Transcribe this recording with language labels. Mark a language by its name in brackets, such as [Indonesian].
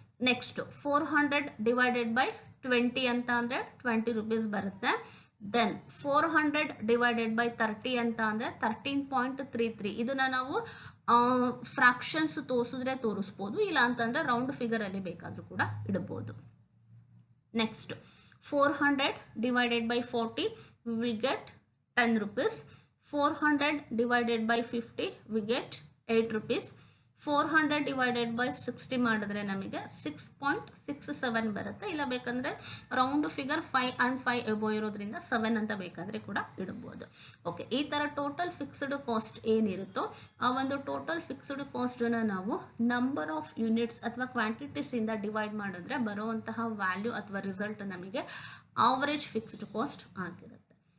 [Kannada] Next 400 divided by 20 ಅಂತ ಅಂದರೆ 20 rupees ಬರುತ್ತೆ. ದೆನ್ 400 ಡಿವೈಡೆಡ್ ಬೈ 30 ಅಂತ ಅಂದರೆ 13.33. ಇದನ್ನ ನಾವು ಫ್ರಾಕ್ಷನ್ಸ್ ತೋರಿಸಿದ್ರೆ ತೋರಿಸ್ಬೋದು, ಇಲ್ಲ ಅಂತಂದರೆ ರೌಂಡ್ ಫಿಗರಲ್ಲಿ ಬೇಕಾದರೂ ಕೂಡ ಇಡಬಹುದು. [English] Next 400 divided by 40, we will get 10 rupees. 400 divided by 50, we get 8 rupees. [Kannada] 400 [English] divided by [Kannada] 60 ಮಾಡಿದ್ರೆ ನಮಗೆ 6.67 ಬರುತ್ತೆ. ಇಲ್ಲ ಬೇಕಂದ್ರೆ ರೌಂಡ್ ಫಿಗರ್ 5 and 5 ಎಬೋ ಇರೋದ್ರಿಂದ 7 ಅಂತ ಬೇಕಾದರೆ ಕೂಡ ಇಡಬಹುದು. ಓಕೆ, ಈ ಥರ ಟೋಟಲ್ ಫಿಕ್ಸ್ಡ್ ಕಾಸ್ಟ್ ಏನಿರುತ್ತೋ ಆ ಒಂದು ಟೋಟಲ್ ಫಿಕ್ಸ್ಡ್ ಕಾಸ್ಟನ್ನು ನಾವು ನಂಬರ್ ಆಫ್ ಯೂನಿಟ್ಸ್ ಅಥವಾ ಕ್ವಾಂಟಿಟೀಸಿಂದ ಡಿವೈಡ್ ಮಾಡಿದ್ರೆ ಬರುವಂತಹ ವ್ಯಾಲ್ಯೂ ಅಥವಾ ರಿಸಲ್ಟ್ ನಮಗೆ ಆವರೇಜ್ ಫಿಕ್ಸ್ಡ್ ಕಾಸ್ಟ್ ಆಗಿರುತ್ತೆ.